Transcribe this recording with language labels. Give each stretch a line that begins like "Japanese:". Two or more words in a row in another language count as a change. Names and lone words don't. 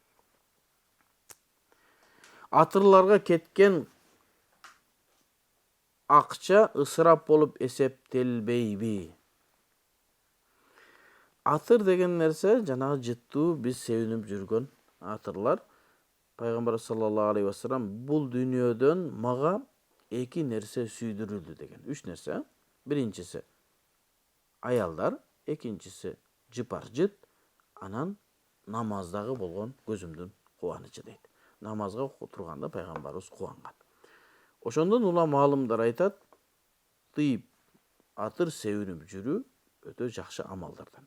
Kyrgyz: Атырларга кеткен акча ысырап болуп эсептелбейби? Атыр деген нерсе жанагы жыттуу биз себинип жүргөн атырлар. Пайгамбар
Arabic: صلى الله عليه وسلم
Kyrgyz: бул дүйнөдөн мага 2 нерсе сүйдүрүлдү деген. 3 нерсе. Биринчиси аялдар, экинчиси жыпар жыт, анан намаздагы болгон көзүмдүн кубанычы дейт. Намазга турганда пайгамбарыбыз кубанган. Ошондон улам аалымдар айтат, тыйып атыр себинип жүрүү өтө жакшы амалдардан.